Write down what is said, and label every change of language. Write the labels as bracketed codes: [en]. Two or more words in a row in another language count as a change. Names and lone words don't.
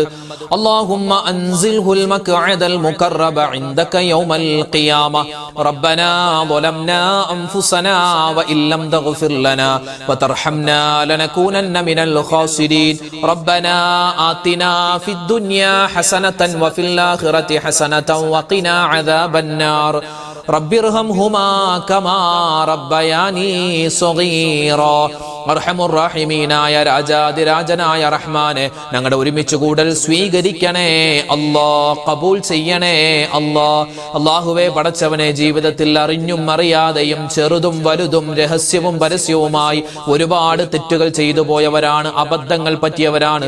[ar] اللهم أنزله المقعد المقرب عندك يوم القيامة ربنا ظلمنا أنفسنا وإن لم تغفر لنا وترحمنا لنكونن من الخاسرين ربنا آتنا في الدنيا حسنة وفي الآخرة حسنة وقنا عذاب النار رب ارحمهما كما ربياني [ml] صغيرا അർഹമുർറഹീമീനായ രാജാതിരാജനായ റഹ്മാനെ ഞങ്ങളുടെ ഒരുമിച്ച് കൂടൽ സ്വീകരിക്കണേ അല്ലാ, കബൂൽ ചെയ്യണേ അല്ലാ. അല്ലാഹുവേ പടച്ചവനെ, ജീവിതത്തിൽ അറിഞ്ഞും അറിയാതെയും ചെറുതും വലുതും രഹസ്യവും പരസ്യവുമായി ഒരുപാട് തെറ്റുകൾ ചെയ്തു പോയവരാണ്, അബദ്ധങ്ങൾ പറ്റിയവരാണ്.